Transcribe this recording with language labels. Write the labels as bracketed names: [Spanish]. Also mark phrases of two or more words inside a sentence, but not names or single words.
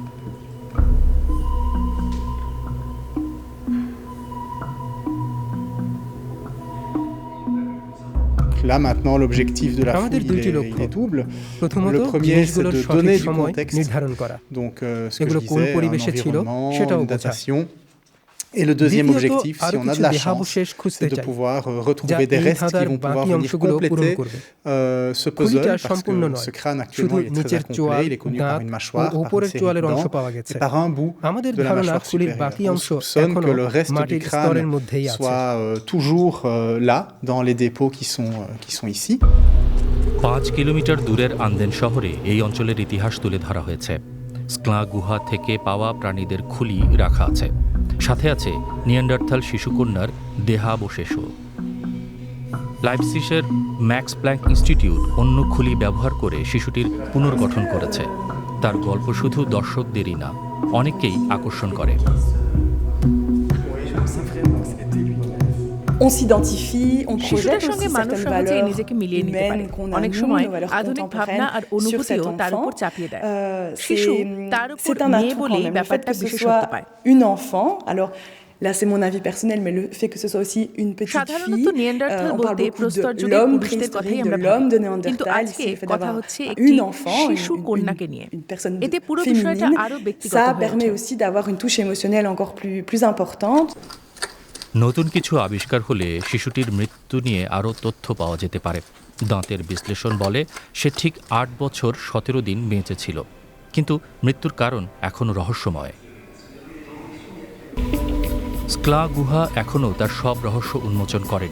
[Bangla] আমাদের দুইটি লক্ষ্য। প্রথমত জিনিসগুলোর সঠিক সময় নির্ধারণ করা, এগুলো কোন পরিবেশে ছিল সেটাও বোঝা। [French] Et le deuxième objectif, si on a de la chance, c'est de pouvoir retrouver des restes qui vont pouvoir venir compléter ce puzzle, parce que ce crâne actuellement il est très incomplet, il est connu par une mâchoire, par une série de dents, et par un bout de la mâchoire supérieure. On soupçonne que le reste du crâne soit toujours là, dans les dépôts qui sont ici. [Bangla] ৫ কিলোমিটার দূরের আন্দেন শহরে এই অঞ্চলের ইতিহাস তুলে ধরা হয়েছে। স্ক্লা গুহা থেকে পাওয়া প্রাণীদের খুলি রাখা আছে, সাথে আছে নিয়ান্ডারথাল শিশুকন্যার দেহাবশেষও। লাইপসিশের ম্যাক্স প্ল্যাঙ্ক ইনস্টিটিউট অন্য খুলি ব্যবহার করে শিশুটির পুনর্গঠন করেছে। তার গল্প শুধু দর্শকদেরই না, অনেককেই আকর্ষণ করে। শিশুদের সঙ্গে মানুষ সহজেই নিজেকে মিলিয়ে নিতে পারে। অনেক সময় আধুনিক ভাবনা আর অনুভূতিও তার উপর চাপিয়ে দেয়। শিশু তার উপর মেয়ে বলেই ব্যাপারটা বিশেষত্ব পায়। [French] Là, c'est mon avis personnel, mais le fait que ce soit aussi une petite [Bangla] সাধারণত [French] fille, [Bangla] নিয়ান্ডারথাল [French] on parle [Bangla] বলতে [French] beaucoup [Bangla] প্রস্তর [French] de [Bangla] যুগের [French] l'homme [Bangla] পুরুষদের কথাই [French] préhistorique, de [Bangla] আমরা [French] l'homme de [Bangla] ভাবি। কিন্তু [French] Néandertal, [Bangla] আজকে [French] c'est le fait [Bangla] কথা [French] d'avoir [Bangla] হচ্ছে একটি [French] une enfant, [Bangla] শিশু কন্যাকে নিয়ে। [French] une personne [Bangla] এতে পুরো বিষয়টা [French] féminine. [Bangla] আরো ব্যক্তিগত [French] Ça [Bangla] হয়ে [French] permet [Bangla] ওঠে। [French] aussi d'avoir une touche émotionnelle encore plus importante. [Bangla] নতুন কিছু আবিষ্কার হলে শিশুটির মৃত্যু নিয়ে আরও তথ্য পাওয়া যেতে পারে। দাঁতের বিশ্লেষণ বলে সে ঠিক ৮ বছর ১৭ দিন বেঁচে ছিল, কিন্তু মৃত্যুর কারণ এখনও রহস্যময়। স্ক্লা গুহা এখনও তার সব রহস্য উন্মোচন করেনি।